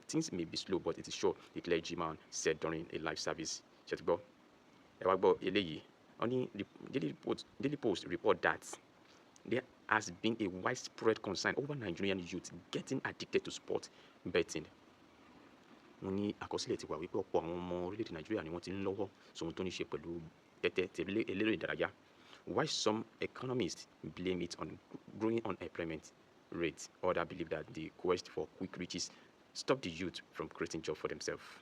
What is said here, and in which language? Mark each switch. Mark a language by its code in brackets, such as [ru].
[en] Things may be slow, but it is sure, the clergyman said during a live service. [yo] Ṣé ti gbọ́? Ẹ wá gbọ́ eléyìí. [en] Only the Daily Post report that there has been a widespread concern over Nigerian youth getting addicted to sport betting. [yo] Wọ́n ní àkọsílẹ̀ ti wà wípé ọ̀pọ̀ àwọn ọmọ orílẹ̀-èdè Nàìjíríà ni wọ́n ti ń lọ́wọ́ sóhun tó ní ṣe pẹ̀lú tẹ́tẹ́ eléré ìdárayá. [en] While some economists blame it on growing unemployment rate, others believe that the quest for quick riches stop the youth from creating jobs for themselves.